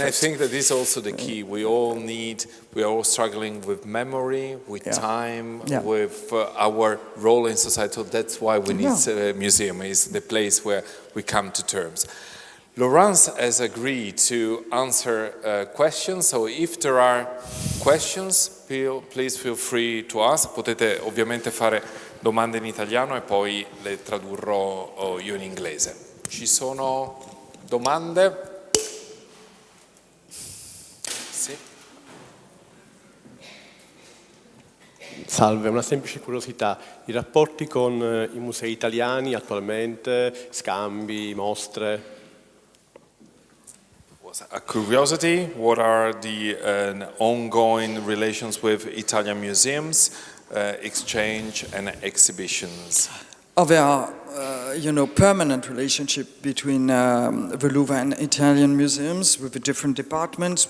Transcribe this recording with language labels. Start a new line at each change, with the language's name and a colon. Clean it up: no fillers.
English: And I think that is also the key. We are all struggling with memory, with time, with our role in society. So that's why we need a museum. It's the place where we come to terms. Laurence has agreed to answer questions, so if there are questions, please feel free to ask.
Italian: Potete ovviamente fare domande in italiano e poi le tradurrò io in inglese. Ci sono domande? Sì. Salve, una semplice curiosità. I rapporti con i musei italiani attualmente, scambi, mostre?
English: A curiosity, what are the ongoing relations with Italian museums, exchange and exhibitions? There are, permanent relationship between the Louvre and Italian museums with the different departments.